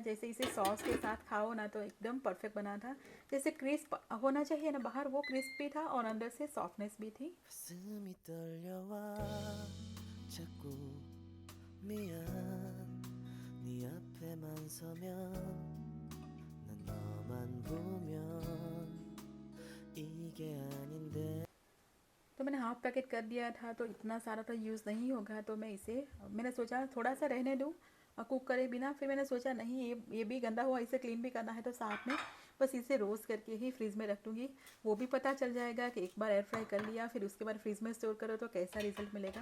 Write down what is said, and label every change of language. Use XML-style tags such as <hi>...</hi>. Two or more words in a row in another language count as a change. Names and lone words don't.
<hi>जैसे इसे सॉस के साथ खाओ ना तो एकदम परफेक्ट बना था। जैसे क्रिस्प होना चाहिए ना बाहर, वो क्रिस्प भी था और अंदर से सॉफ्टनेस भी थी।</hi> <ko>가슴이 떨려와 자꾸 미안 네 앞에만 서면 난 너만 보면 이게 아닌데</ko> <hi>तो मैंने</hi> <en>half packet</en> <hi>कर दिया था, तो इतना सारा तो यूज़ नहीं होगा, तो मैं इसे, मैंने सोचा थोड़ा सा रहने दूँ कुक करे बिना। फिर मैंने सोचा नहीं, ये भी गंदा हुआ, इसे क्लीन भी करना है, तो साथ में बस इसे रोस्ट करके ही फ्रिज में रख दूँगी। वो भी पता चल जाएगा कि एक बार</hi> <en>air fry</en> <hi>कर लिया फिर उसके बाद फ्रिज में स्टोर करो तो कैसा रिजल्ट मिलेगा।</hi>